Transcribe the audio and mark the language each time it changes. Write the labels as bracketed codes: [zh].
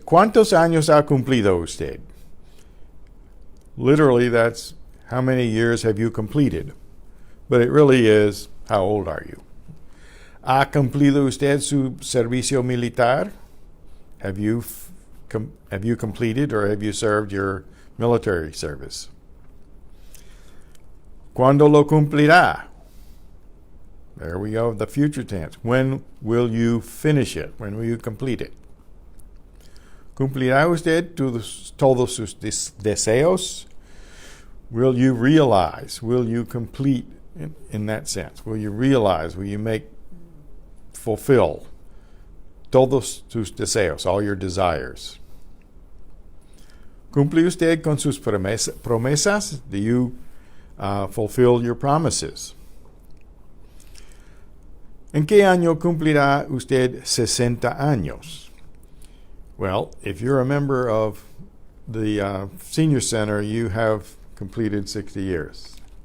[es] ¿Cuántos años ha cumplido usted? [en] Literally, that's how many years have you completed? But it really is, how old are you? [es] ¿Ha cumplido usted su servicio militar? [en] Have you completed or have you served your military service? [es] ¿Cuándo lo cumplirá? [en] There we go, the future tense. When will you finish it? When will you complete it? [es] ¿Cumplirá usted todos sus deseos? [en] Will you realize? Will you complete in that sense? Will you realize? Will you fulfill [es] todos sus deseos, [en] all your desires? [es] ¿Cumple usted con sus promesas? [en] Do you fulfill your promises? [es] ¿En qué año cumplirá usted 60 años? [en] Well, if you're a member of the Senior Center, you have completed 60 years.